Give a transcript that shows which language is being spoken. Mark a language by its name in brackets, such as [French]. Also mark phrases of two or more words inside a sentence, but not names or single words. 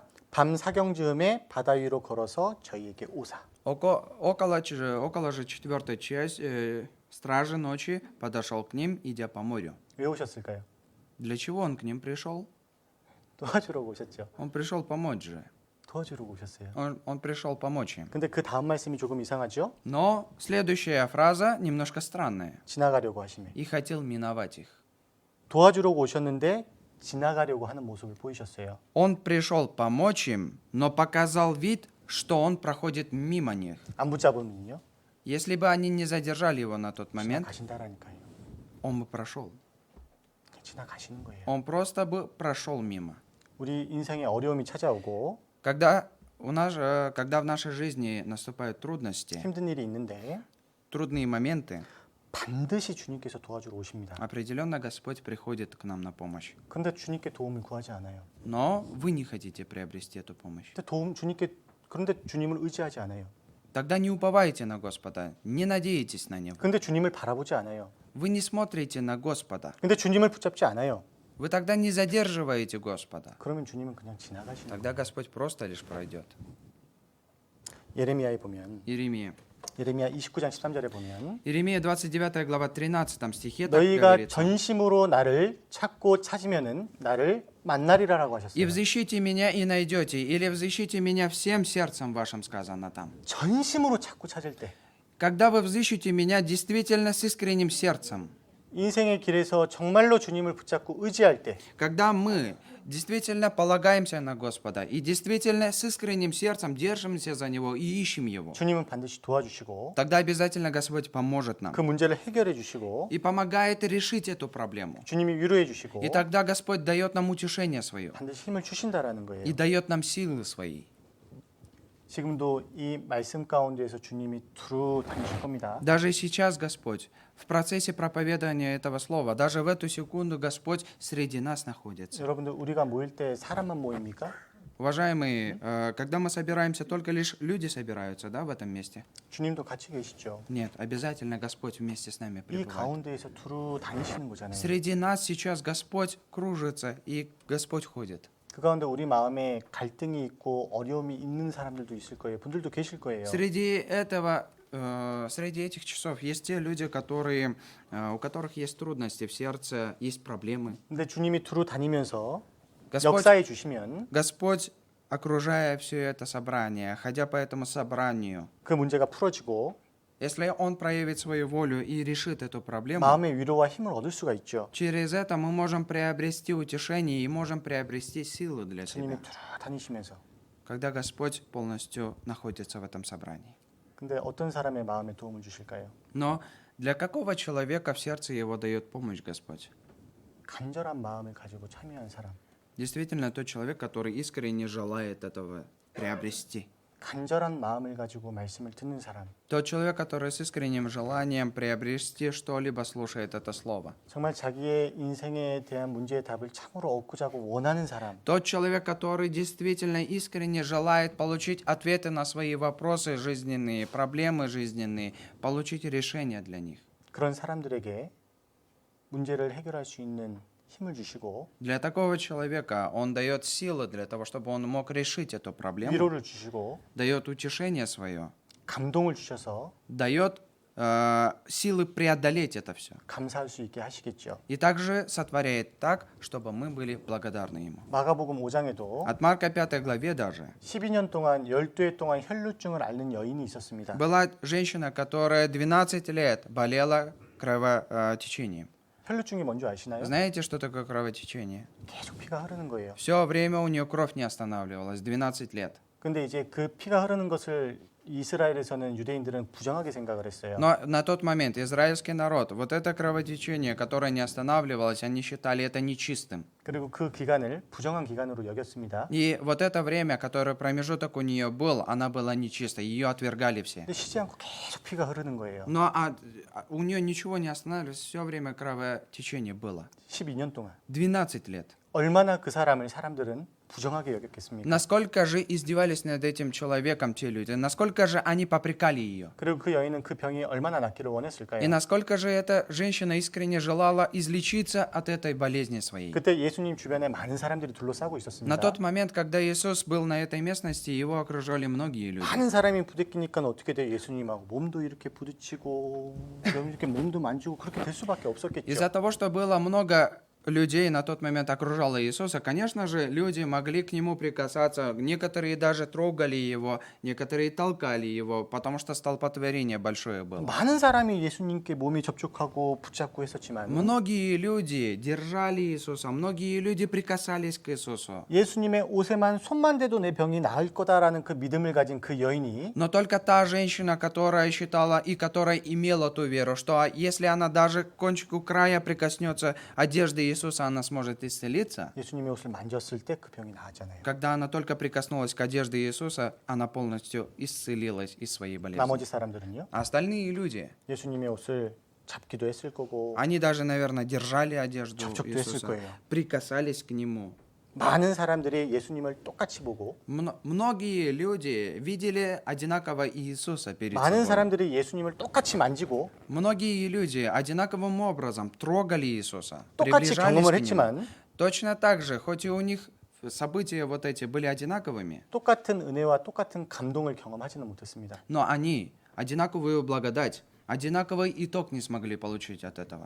[Korean] 밤 사경즈음에 바다 위로 걸어서 저희에게 오사. [Russian] около же четвертой части стражи ночи подошел к ним, идя по морю. [Korean] 왜 오셨을까요? [Russian] Для чего он к ним пришел? [Korean] 도와주려고 오셨죠. [Russian] Он пришел помочь же. [Korean] 도와주려고 오셨어요. [Russian] Он пришел помочь им. [Korean] 근데 그 다음 말씀이 조금 이상하죠? [Russian] Но следующая фраза немножко странная. [Korean] 지나가려고 하시면 [Russian] И хотел миновать их. [Korean] 도와주려고 오셨는데 지나가려고 하는 모습을 보이셨어요. [Russian] Он пришел помочь им, но показал вид, что он проходит мимо них. [Korean] 안 붙잡으면요? [Russian] Если бы они не задержали его на тот момент, [Korean] 지나가신다라니까요. [Russian] он бы прошел. [Korean] 지나가시는 거예요. [Russian] Он просто бы прошел мимо. [Korean] 우리 인생에 어려움이 찾아오고 [Russian] Когда в нашей жизни наступают трудности, [Korean] 힘든 일이 있는데 [Russian] трудные моменты, [Korean] 반드시 주님께서 도와주러 오십니다. [Russian] определенно Господь приходит к нам на помощь. [Korean] 근데 주님께 도움을 구하지 않아요. [Russian] Но вы не хотите приобрести эту помощь. [Korean] 그런데 주님을 의지하지 않아요. [Russian] Тогда не уповайте на Господа, не надейтесь на Него. [Korean] 근데 주님을 바라보지 않아요. [Russian] Вы не смотрите на Господа. [Korean] 근데 주님을 붙잡지 않아요. [Russian] Вы тогда не задерживаете Господа. [Korean] 그러면 주님은 그냥 지나가시는 거예요. [Russian] Тогда Господь просто лишь пройдет. [Korean] 예레미야에 보면 [Russian] Иеремия. [Korean] 예레미야 29장 13절에 보면 [Russian] Иеремия 29 глава 13 стихе так [Korean] 너희가 [Russian] говорится. [Korean] 전심으로 나를 찾고 찾으면은 나를 만나리라라고 [Russian] «И [Korean] 하셨어요. [Russian] взыщите меня и найдете, или взыщите меня всем сердцем вашим», сказано там. [Korean] 전심으로 찾고 찾을 때 [Russian] Когда вы взыщете меня действительно с искренним сердцем, [Korean] 인생의 길에서 정말로 주님을 붙잡고 의지할 때 [Russian] когда мы действительно полагаемся на Господа и действительно с искренним сердцем держимся за Него и ищем Его, [Korean] 주님은 반드시 도와주시고 [Russian] тогда обязательно Господь поможет нам [Korean] 그 문제를 해결해 주시고 [Russian] и помогает решить эту проблему. [Korean] 주님이 위로해 주시고 [Russian] И тогда Господь дает нам утешение свое [Korean] 반드시 힘을 주신다라는 거예요. [Russian] и дает нам силы свои. [Korean] 지금도 이 말씀 가운데에서 주님이 두루 다니실 겁니다. [Russian] Даже сейчас Господь в процессе проповедования этого слова, даже в эту секунду Господь среди нас находится. [Korean] 여러분들 우리가 모일 때 사람만 모입니까? [Russian] Уважаемые, когда мы собираемся, только лишь люди собираются, да, в этом месте? [Korean] 주님도 같이 계시죠. [Russian] Нет, обязательно Господь вместе с нами [Korean] 이 [Russian] пребывает. [Korean] 가운데에서 두루 다니시는 거잖아요. [Russian] Среди нас сейчас Господь кружится и Господь ходит. [Korean] 그 가운데 우리 마음에 갈등이 있고 어려움이 있는 사람들도 있을 거예요. 분들도 계실 거예요. [Russian] Среди этих часов есть те люди, у которых есть трудности в сердце, есть проблемы. [Korean] 근데 주님이 두루 다니면서 [Russian] Господь, [Korean] 역사해 주시면 [Russian] Господь, окружая все это собрание, ходя по этому собранию, [Korean] 그 문제가 풀어지고 [Russian] если Он проявит свою волю и решит эту проблему, [Korean] 마음의 위로와 힘을 얻을 수가 있죠. [Russian] через это мы можем приобрести утешение и можем приобрести силу для [Korean] 주님이 [Russian] себя, [Korean] 두루 다니시면서. [Russian] когда Господь полностью находится в этом собрании. [Korean] 근데 어떤 사람의 마음에 도움을 주실까요? [Russian] Но для какого человека в сердце его дает помощь Господь? [Korean] 간절한 마음을 가지고 참여한 사람. [Russian] Действительно, тот человек, который искренне желает этого приобрести. [Korean] 간절한 마음을 가지고 말씀을 듣는 사람. [Russian] Тот человек, который с искренним желанием приобрести что-либо слушает это слово. [Korean] 정말 자기의 인생에 대한 문제의 답을 참으로 얻고자 하고 원하는 사람. [Russian] Тот человек, который действительно искренне желает получить ответы на свои вопросы жизненные, проблемы жизненные, получить решения для них. [Korean] 그런 사람들에게 문제를 해결할 수 있는 힘을 주시고 [Russian] Для такого человека он дает силы для того, чтобы он мог решить эту проблему, [Korean] 위로를 주시고 [Russian] дает утешение свое, [Korean] 감동을 주셔서 [Russian] дает силы преодолеть это все. [Korean] 감사할 수 있게 하시겠죠. [Russian] И также сотворяет так, чтобы мы были благодарны Ему. [Korean] 마가복음 5장에도 [Russian] От Марка 5 главе даже [Korean] 12년 동안 12해 동안 혈루증을 앓는 여인이 있었습니다. [Russian] была женщина, которая 12 лет болела кровотечением. [Korean] 혈루증이 뭔지 아시나요? [Russian] Знаете, что такое кровотечение? [Korean] 계속 피가 흐르는 거예요. [Russian] Все время у нее кровь не останавливалась, 12 лет. [Korean] 근데 이제 그 피가 흐르는 것을 이스라엘에서는 유대인들은 부정하게 생각을 했어요. [Russian] Но на тот момент израильский народ, вот это кровотечение, которое не останавливалось, они считали это нечистым. [Korean] 그리고 그 기간을 부정한 기간으로 여겼습니다. [Russian] И вот это время, которое промежуток у нее был, она была нечистой, ее отвергали все. [Korean] 근데 쉬지 않고 계속 피가 흐르는 거예요. [Russian] Но у нее ничего не останавливалось, все время кровотечение было. [Korean] 12년 동안. [Russian] 12 лет. [Korean] 얼마나 그 사람을 사람들은 부정하게 여겼겠습니까? [Russian] Насколько же издевались над этим человеком те люди? Насколько же они попрекали ее? [Korean] 그리고 그 여인은 그 병이 얼마나 낫기를 [Russian] И [Korean] 원했을까요? [Russian] насколько же эта женщина искренне желала излечиться от этой болезни своей? [Korean] 그때 예수님 주변에 많은 사람들이 둘러싸고 [Russian] На [Korean] 있었습니다. [Russian] тот момент, когда Иисус был на этой местности, его окружали многие люди. [Korean] 많은 사람이 부딪히니까 어떻게 돼요? 예수님하고 몸도 이렇게 부딪히고 이렇게 몸도 만지고 그렇게 될 수밖에 없었겠죠. [Russian] Из-за того, что было много людей на тот момент окружало Иисуса, конечно же, люди могли к нему прикасаться. Некоторые даже трогали его, некоторые толкали его, потому что столпотворение большое было. [Korean] 많은 사람이 예수님께 몸이 접촉하고 붙잡고 했었지만 [Russian] Многие люди держали Иисуса, многие люди прикасались к Иисусу. [Korean] 예수님의 옷에만 손만 대도 내 병이 나을 거다라는 그 믿음을 가진 그 여인이 [Russian] Но только та женщина, которая считала и которая имела ту веру, что если она даже к кончику края прикоснется одежды Иисуса, она сможет исцелиться, [Korean] 예수님의 옷을 만졌을 때 그 병이 나았잖아요. [Russian] когда она только прикоснулась к одежде Иисуса, она полностью исцелилась из своей болезни. [Korean] 나머지 사람들은요? [Russian] А остальные люди, [Korean] 예수님의 옷을 잡기도 했을 거고 [Russian] они даже, наверное, держали одежду [Korean] 접촉도 했을 [Russian] Иисуса, [Korean] 거예요. [Russian] прикасались к Нему. [Korean] 많은 사람들이 예수님을 똑같이 보고 [Russian] Многие люди видели одинаково Иисуса перед [Korean] 많은 [Russian] собой. [Korean] 사람들이 예수님을 똑같이 만지고 [Russian] Многие люди одинаковым образом трогали Иисуса, [Korean] 똑같이 [Russian] приближались [Korean] 경험을 [Russian] к Нему. [Korean] 했지만 [Russian] Точно так же, хоть и у них события вот эти были одинаковыми, [Korean] 똑같은 은혜와 똑같은 감동을 경험하지는 못했습니다. [Russian] но они одинаковую благодать, одинаковый итог не смогли получить от этого.